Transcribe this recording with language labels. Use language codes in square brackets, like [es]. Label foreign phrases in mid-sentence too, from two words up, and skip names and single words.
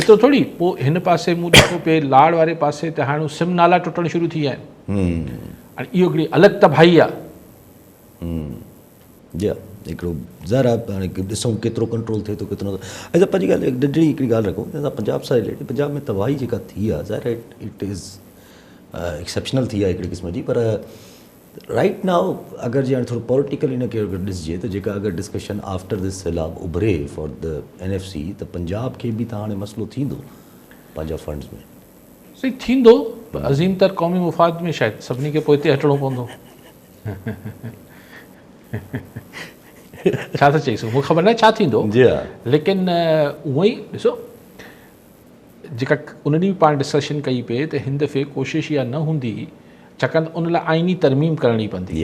[sd] एतिरो थोरी पोइ हिन पासे मूं ॾिठो पिए लाड़ वारे पासे त हाणे सिम नाला टुटणु शुरू थी विया आहिनि। हाणे इहो हिकिड़ी अलॻि तबाही आहे। जी हिकिड़ो ज़ाहिर आहे, हाणे ॾिसूं केतिरो कंट्रोल थिए थो केतिरो नथो। ऐं पंहिंजी ॻाल्हि नंढड़ी हिकिड़ी ॻाल्हि रखूं, असां पंजाब सां रिलेटेड, पंजाब में तबाही जेका थी आहे ज़ाहिर [en] it is exceptional [sd] थी आहे हिकिड़े क़िस्म जी, पर [en] right now [sd] अगरि जीअं थोरो पॉलिटिकल इनखे अगरि ॾिसिजे त जेका अगरि [en] discussion after this [sd] सैलाब उभरे [en] for the NFC, [sd] त पंजाब खे बि त हाणे मसइलो थींदो पंहिंजा फंड्स में। सही थींदो, अज़ीम तर क़ौमी मुफ़ाद में शायदि सभिनी खे पोइ हिते हटिणो पवंदो। छा त चई सघूं, मूंखे ख़बर न आहे छा थींदो, लेकिन उहो ई ॾिसो जेका उन ॾींहुं पाण डिस्कशन कई पिए त हिन दफ़े कोशिशि इहा न हूंदी, छाकाणि त उन लाइ आइनी तरमीम करणी पवंदी।